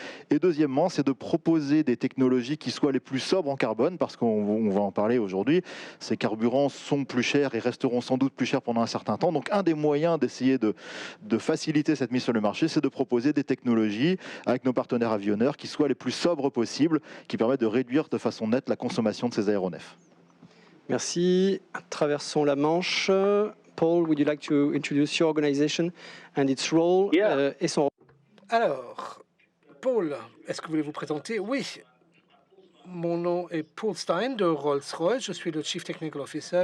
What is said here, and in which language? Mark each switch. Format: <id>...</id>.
<fr>Et deuxièmement, c'est de proposer des technologies qui soient les plus sobres en carbone, parce qu'on va en parler aujourd'hui, ces carburants sont plus chers et resteront sans doute plus chers pendant un certain temps. Donc un des moyens d'essayer de faciliter cette mise sur le marché, c'est de proposer des technologies avec nos partenaires avionneurs qui soient les plus sobres possibles, qui permettent de réduire de façon nette la consommation de ces aéronefs. Merci. Traversons la Manche.</fr> <en>Paul, would you like to introduce your organization and its role</en> <fr>et son rôle? Alors, Paul, est-ce que vous voulez vous présenter? Oui. Mon nom est Paul Stein de Rolls-Royce. Je suis le Chief Technical Officer.</fr>